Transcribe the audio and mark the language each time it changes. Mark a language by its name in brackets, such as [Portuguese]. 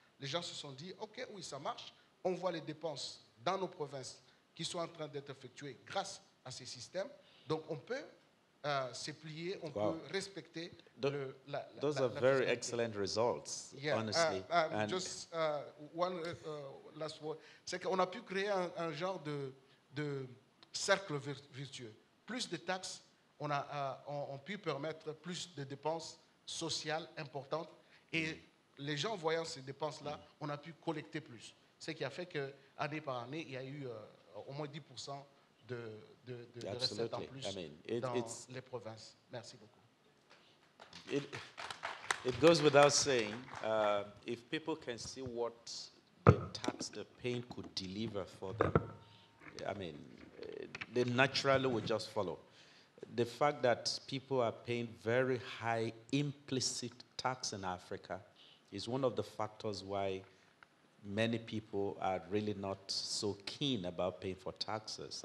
[French] Les gens se sont dit, OK, oui, ça marche, on voit les dépenses dans nos provinces qui sont en train d'être effectuées grâce à ces systèmes, donc on peut se plier, on peut respecter [English] Those are very excellent results, honestly. Just one last word. [French] C'est qu'on a pu créer un genre de cercle vertueux. Plus de taxes, on pu permettre plus de dépenses sociales importantes. Et les gens voyant ces dépenses-là, on a pu collecter plus. Ce qui a fait qu'année par année, il y a eu au moins 10% de recettes en plus dans les provinces. Merci beaucoup. [English] It goes without saying, if people can see what the tax they're paying could deliver for them, I mean, they naturally would just follow. The fact that people are paying very high implicit tax in Africa is one of the factors why many people are really not so keen about paying for taxes.